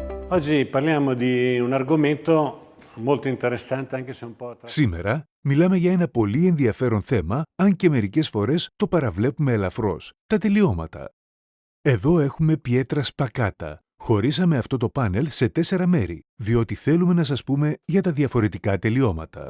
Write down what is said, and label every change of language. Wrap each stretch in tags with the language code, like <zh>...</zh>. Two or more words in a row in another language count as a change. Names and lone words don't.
<it>Oggi parliamo di un argomento molto interessante, anche se un po'...</it> <el>Σήμερα μιλάμε για ένα πολύ ενδιαφέρον θέμα, αν και μερικές φορές το παραβλέπουμε ελαφρώς, τα τελειώματα. Εδώ έχουμε Pietra Spacata. Χωρίσαμε αυτό το πάνελ σε 4 μέρη, διότι θέλουμε να σας πούμε για τα διαφορετικά τελειώματα.</el>